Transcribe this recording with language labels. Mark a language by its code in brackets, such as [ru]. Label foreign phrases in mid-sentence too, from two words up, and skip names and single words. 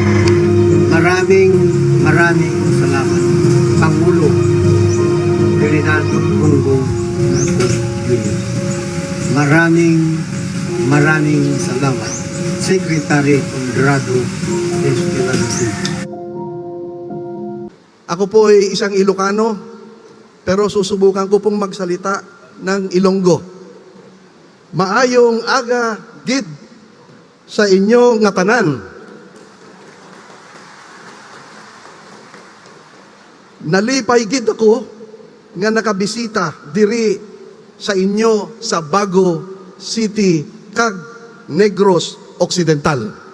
[tl] Maraming salamat, Pangulo Ferdinand Bongbong Marcos Jr. Maraming salamat, Secretary Conrado Estrella. Ako po ay isang Ilocano, pero susubukan ko pong magsalita ng Ilonggo. [hil] Maayong aga gid sa inyo nga tanan. Nalipay gid ako nga nakabisita diri sa inyo sa Bago City, kag Negros Occidental.